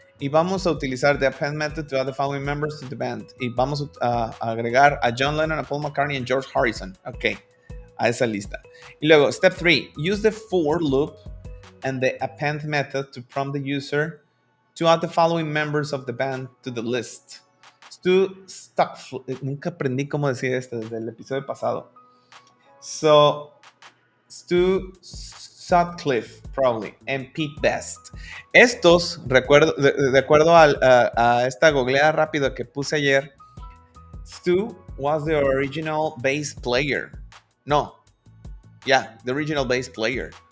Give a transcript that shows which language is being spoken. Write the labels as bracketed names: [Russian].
[Spanish] Y vamos a utilizar [English] the append method to add the following members to the band. [Spanish] Y vamos a agregar a John Lennon, a Paul McCartney, [English] and [Spanish] George Harrison. [English] Ok, [Spanish] a esa lista. Y luego, [English] step 3, use the for loop and the append method to prompt the user to add the following members of the band to the list. [Spanish] Nunca aprendí cómo decir esto desde el episodio pasado. [English] So, [Spanish] Stu [English] Sutcliffe, probably, and Pete Best. [Spanish] Estos, recuerdo, de acuerdo a esta googleada rápida que puse ayer, [English] Stu was the original bass player. No, yeah, the original bass player.